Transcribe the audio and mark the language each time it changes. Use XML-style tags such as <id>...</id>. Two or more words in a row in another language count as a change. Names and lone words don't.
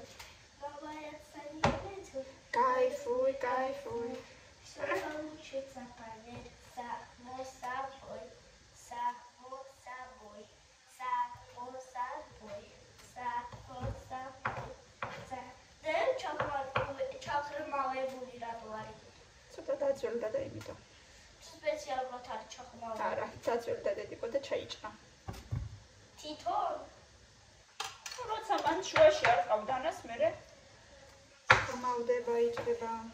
<ru>Говорятся, не хочу. Кайфуй, кайфуй. Все получится, поверь, само собой, само собой, само собой, само собой. Да,</ru> <ka>ჩახრმავებული რატო არის? ცოტა დაძველდა და იმიტომ. სპეციალურად არის ჩახრმავებული. არა, დაძველდა დედიკო და ჩაიჭრა. თვითონ? როცა მან შუაში არ ყავდანას, მერე ხმავდება, იჭრება.</ka>